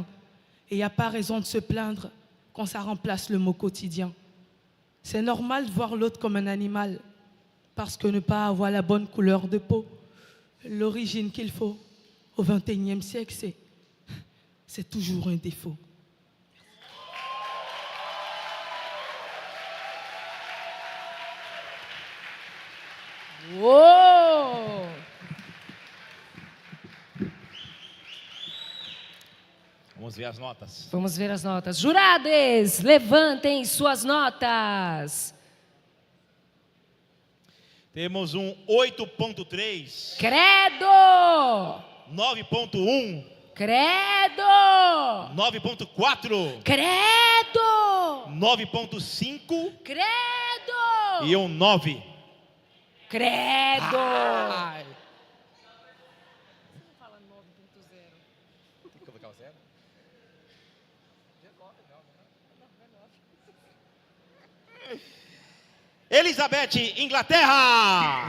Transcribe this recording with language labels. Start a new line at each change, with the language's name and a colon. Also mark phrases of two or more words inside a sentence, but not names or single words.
French: Et il n'y a pas raison de se plaindre quand ça remplace le mot quotidien. C'est normal de voir l'autre comme un animal, parce que ne pas avoir la bonne couleur de peau, l'origine qu'il faut au XXIe siècle, c'est toujours un défaut. Uou!
Portuguese: Vamos ver as notas. Vamos ver as notas. Jurados, levantem suas notas. Temos um 8.3. Credo! 9.1. Credo! 9.4. Credo! 9.5. Credo! E um 9. Credo! Ai. Tem que colocar o 0? Elizabeth, Inglaterra!